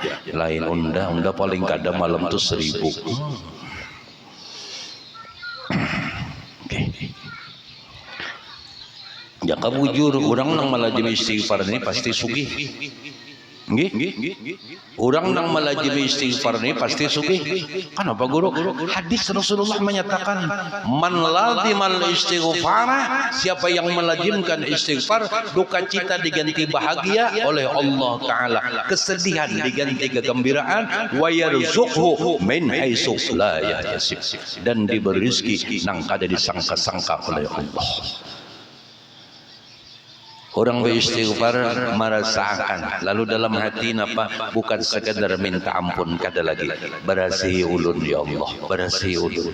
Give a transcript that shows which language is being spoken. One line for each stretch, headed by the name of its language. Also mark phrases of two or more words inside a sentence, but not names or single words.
Banjar: Lain unda paling kada malam tu 1000. Ya kabujur orang nang malajim istighfar ini pasti sugih. Orang nang malajim istighfar ini pasti sugih.
Indonesian: Kenapa guru? Hadis Rasulullah menyatakan,
Arabic: من لزم الاستغفار,
Indonesian: siapa yang melazimkan istighfar, duka cita diganti bahagia oleh Allah Ta'ala, kesedihan diganti kegembiraan,
Arabic: ويرزقه من حيث لا يحتسب,
Indonesian: dan diberi rezeki nang kada disangka-sangka oleh Allah. Orang beristighfar merasakan, lalu dalam hati napa bukan sekadar minta ampun kada lagi, berasihi ulun ya Allah, berasihi ulun.